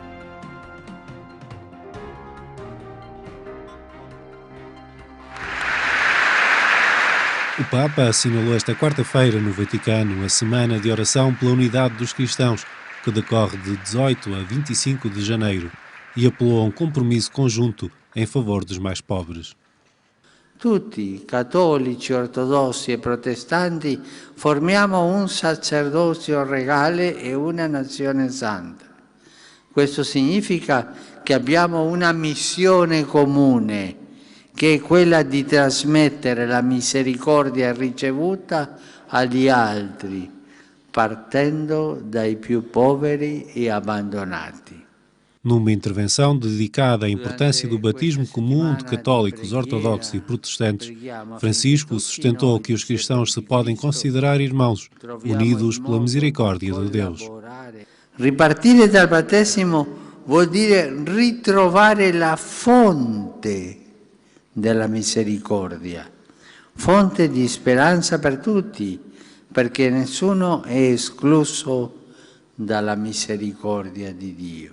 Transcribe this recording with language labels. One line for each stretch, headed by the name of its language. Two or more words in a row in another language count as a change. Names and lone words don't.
Portuguese: O Papa assinalou esta quarta-feira no Vaticano a Semana de Oração pela Unidade dos Cristãos, que decorre de 18 a 25 de janeiro, e apelou a um compromisso conjunto em favor dos mais pobres.
Italian: Tutti, cattolici, ortodossi e protestanti, formiamo un sacerdozio regale e una nazione santa. Questo significa che abbiamo una missione comune, che è quella di trasmettere la misericordia ricevuta agli altri, partendo dai più poveri e abbandonati.
Portuguese: Numa intervenção dedicada à importância do batismo comum de católicos, ortodoxos e protestantes, Francisco sustentou que os cristãos se podem considerar irmãos, unidos pela misericórdia de Deus.
Italian: Ripartire dal battesimo vuol dire ritrovare la fonte della misericordia, fonte di speranza per tutti, perché nessuno è escluso dalla misericordia di Dio.